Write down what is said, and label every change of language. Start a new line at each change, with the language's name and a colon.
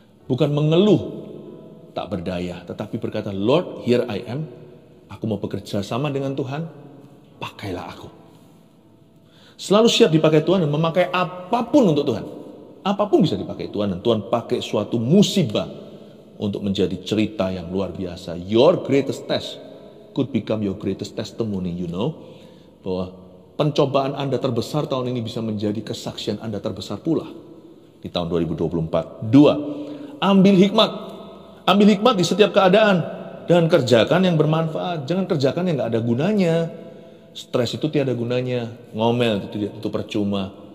Indonesian: Bukan mengeluh tak berdaya, tetapi berkata,
English: Lord, here I am.
Indonesian: Aku mau bekerja sama dengan Tuhan, pakailah aku. Selalu siap dipakai Tuhan dan memakai apapun untuk Tuhan. Apapun bisa dipakai Tuhan, dan Tuhan pakai suatu musibah untuk menjadi cerita yang luar biasa.
English: Your greatest test could become your greatest testimony, you know.
Indonesian: Bahwa pencobaan Anda terbesar tahun ini bisa menjadi kesaksian Anda terbesar pula di tahun 2024. 2, ambil hikmat. Ambil hikmat di setiap keadaan. Dan kerjakan yang bermanfaat, jangan kerjakan yang gak ada gunanya. Stres itu tiada gunanya, ngomel itu percuma.